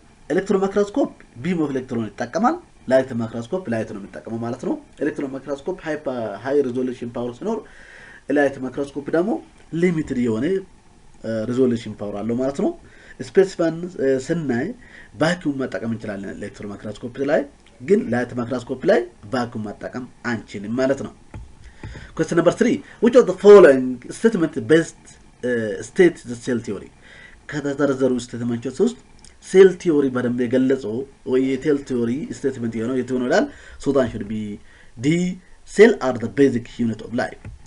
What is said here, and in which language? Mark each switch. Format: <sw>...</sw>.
<am>ኤሌክትሮን ማይክሮስኮፕ ቢም ኦፍ ኤሌክትሮን ይጠቀማል። ላይት ማይክሮስኮፕ ላይት ነው የሚጠቀመው ማለት ነው። ኤሌክትሮን ማይክሮስኮፕ ሃይ ሪዞሉሽን ፓወር ሲኖር ላይት ማይክሮስኮፕ ደግሞ ሊሚትድ የሆነ ሪዞሉሽን ፓወር አለው ማለት ነው። ስፔሲፋን ስናይ ቫክዩም መጠቀም እንችላለን ኤሌክትሮን ማይክሮስኮፕ ላይ፣ ግን ላይት ማይክሮስኮፕ ላይ ቫክዩም መጠቀም አንችልም ማለት ነው።</am> <en>Question number 3. Which of the following statement best state the cell theory?</en> <am>ከተዘረዘሩ ስቴትመንቶች ውስጥ ሴል ቲዮሪ በደንብ የገለጸው ወይ የሴል ቲዮሪ ስቴትመንት የሆነው የቱ ነው ይላል።</am> <en>So that should be D. Cell are the basic unit of life.</en>